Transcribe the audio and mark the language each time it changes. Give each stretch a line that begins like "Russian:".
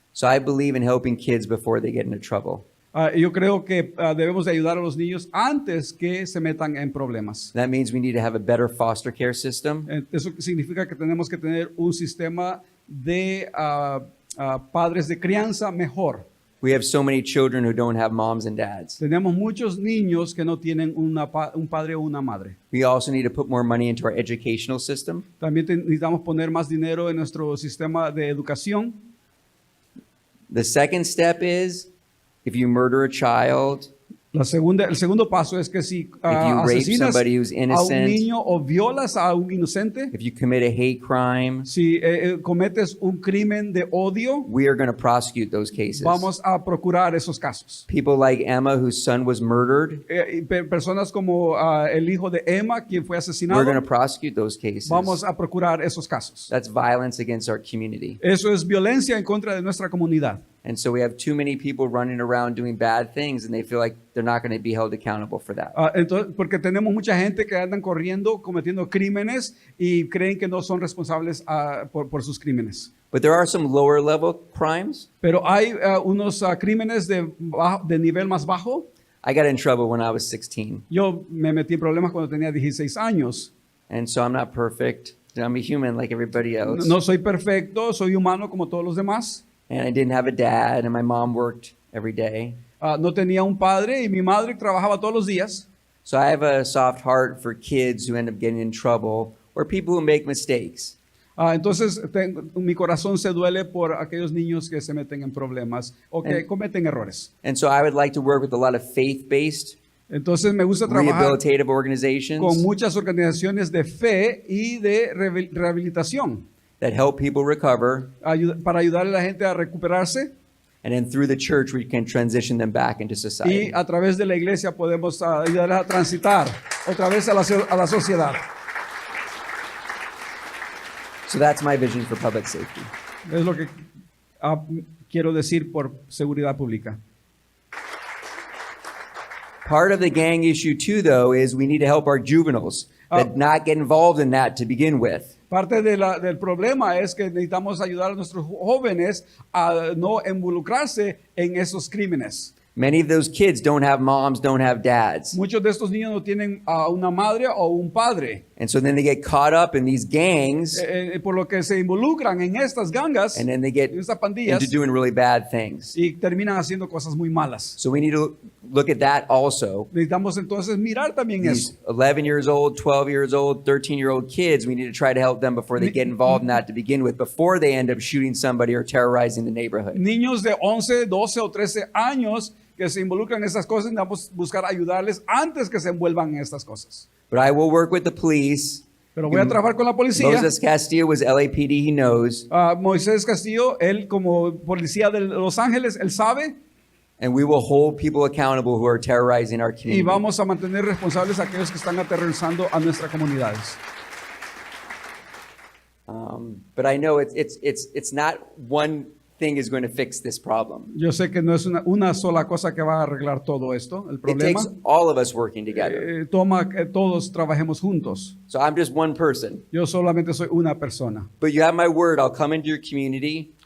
English: So I believe in helping kids before they get into trouble.
Spanish: Yo creo que debemos de ayudar a los niños antes que se metan en problemas.
English: That means we need to have a better foster care system.
Spanish: Eso significa que tenemos que tener un sistema de padres de crianza mejor.
English: We have so many children who don't have moms and dads.
Spanish: Tenemos muchos niños que no tienen un padre o una madre.
English: We also need to put more money into our educational system.
Spanish: También necesitamos poner más dinero en nuestro sistema de educación.
English: The second step is, if you murder a child,
Spanish: el segundo paso es que si asesinas a un niño o violas a un inocente,
English: if you commit a hate crime,
Spanish: si cometes un crimen de odio,
English: we are going to prosecute those cases.
Spanish: Vamos a procurar esos casos.
English: People like Emma, whose son was murdered,
Spanish: personas como el hijo de Emma, quien fue asesinado,
English: we're going to prosecute those cases.
Spanish: Vamos a procurar esos casos.
English: That's violence against our community.
Spanish: Eso es violencia en contra de nuestra comunidad.
English: And so we have too many people running around doing bad things, and they feel like they're not going to be held accountable for that.
Spanish: Entonces, porque tenemos mucha gente que andan corriendo, cometiendo crímenes y creen que no son responsables por sus crímenes.
English: But there are some lower level crimes.
Spanish: Pero hay unos crímenes de nivel más bajo.
English: I got in trouble when I was 16.
Spanish: Yo me metí en problemas cuando tenía 16 años.
English: And so I'm not perfect. I'm a human like everybody else.
Spanish: No soy perfecto, soy humano como todos los demás.
English: And I didn't have a dad, and my mom worked every day.
Spanish: no tenía un padre y mi madre trabajaba todos los días.
English: So I have a soft heart for kids who end up getting in trouble or people who make mistakes.
Spanish: Entonces mi corazón se duele por aquellos niños que se meten en problemas o que cometen errores.
English: And so I would like to work with a lot of faith-based
Spanish: Entonces me gusta trabajar
English: rehabilitative
Spanish: con
English: organizations
Spanish: muchas organizaciones de fe y de rehabilitación
English: that help people recover.
Spanish: Para ayudar a la gente a recuperarse.
English: And then through the church, we can transition them back into society.
Spanish: Y a través de la iglesia podemos ayudarles a transitar otra vez a la sociedad.
English: So that's my vision for public safety.
Spanish: Es lo que quiero decir por seguridad pública.
English: Part of the gang issue too, though, is we need to help our juveniles that not get involved in that to begin with.
Spanish: Parte del problema es que necesitamos ayudar a nuestros jóvenes a no involucrarse en esos crímenes.
English: Many of those kids don't have moms, don't have dads.
Spanish: Muchos de estos niños no tienen una madre o un padre.
English: And so then they get caught up in these gangs.
Spanish: Por lo que se involucran en estas gangas,
English: and then they get
Spanish: en estas pandillas,
English: into doing really bad things.
Spanish: Y terminan haciendo cosas muy malas.
English: So we need to look at that also.
Spanish: Necesitamos entonces mirar también eso.
English: 11 years old, 12 years old, 13-year-old kids, we need to try to help them before they get involved in that to begin with, before they end up shooting somebody or terrorizing the neighborhood.
Spanish: Niños de 11, 12 o 13 años que se involucran en estas cosas, necesitamos buscar ayudarles antes que se envuelvan en estas cosas.
English: But I will work with the police.
Spanish: Pero voy a trabajar con la policía.
English: Moses Castillo was LAPD, he knows.
Spanish: Moisés Castillo, él como policía de Los Ángeles, él sabe.
English: And we will hold people accountable who are terrorizing our community.
Spanish: Y vamos a mantener responsables a aquellos que están aterrorizando a nuestras comunidades.
English: But I know it's not one thing is going to fix this problem.
Spanish: Yo sé que no es una sola cosa que va a arreglar todo esto, el
English: It
Spanish: problema.
English: takes all of us working together.
Spanish: Toma que todos trabajemos juntos.
English: So I'm just one person.
Spanish: Yo solamente soy una persona.
English: But you have my word, I'll come into your community.